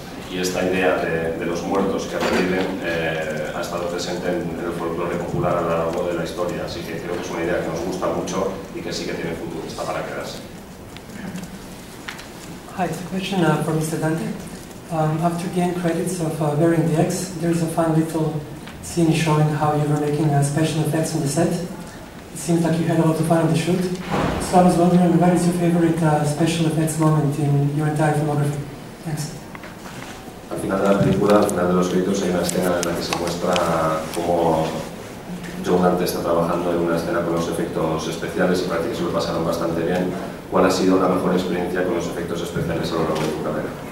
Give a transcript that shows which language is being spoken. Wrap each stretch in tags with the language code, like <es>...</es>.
<es>Y esta idea de los muertos que reviven ha estado presente en el folclore popular a lo largo de la historia, así que creo que es una idea que nos gusta mucho y que sí que tiene futuro, está para quedarse.</es> <en>Hi, it's a question for Mr. Dante. After the end credits of Bevin The Ex, there's a fun little scene showing how you were making special effects on the set. It seems like you had a lot of fun on the shoot. So I was wondering, what is your favorite special effects moment in your entire filmography? Thanks.</en> <es>Al final de la película, al final de los créditos, hay una escena en la que se muestra cómo John Hurt está trabajando en una escena con los efectos especiales y parece que se lo pasaron bastante bien. ¿Cuál ha sido la mejor experiencia con los efectos especiales a lo largo de tu carrera?</es>